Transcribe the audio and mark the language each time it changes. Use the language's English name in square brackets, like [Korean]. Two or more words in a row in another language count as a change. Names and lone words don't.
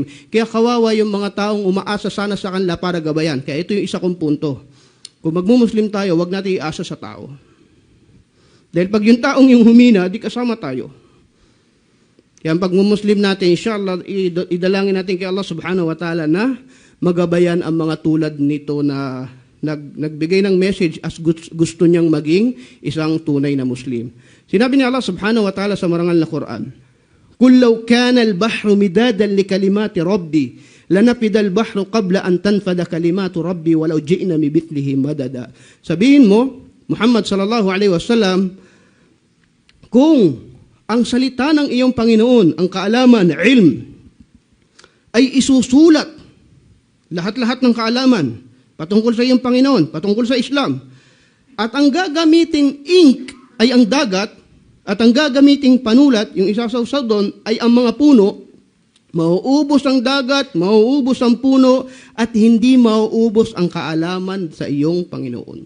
[Filipino] Kaya kawawa yung mga taong umaasa sana sa kanila para gabayan. Kaya ito yung isa kong punto. Kung magmumuslim tayo, wag natin iasa sa tao. Dahil pag yung taong yung humina, di kasama tayo. Kaya pag mumuslim natin, inshallah, idalangin natin kay [Arabic] الله سبحانه وتعالى [Filipino] na magabayan ang mga tulad nito na nagbigay ng message as gusto niyang maging isang tunay na Muslim. Sinabi ni [Arabic] الله سبحانه وتعالى [Filipino] sa marangal na Quran, [Arabic] "قل لو كان البحر مدادا لكلمات ربي لنفد البحر قبل أن تنفد كلمات ربي ولو جئنا بمثله مددا." [Filipino] Sabihin mo, [Arabic] محمد صلى الله عليه وسلم, [Filipino] kung ang salita ng iyong Panginoon, ang kaalaman, ilm, ay isusulat, lahat-lahat ng kaalaman, patungkol sa iyong Panginoon, patungkol sa Islam, at ang gagamiting ink ay ang dagat, at ang gagamiting panulat, yung isasawsaw doon, ay ang mga puno, mauubos ang dagat, mauubos ang puno, at hindi mauubos ang kaalaman sa iyong Panginoon.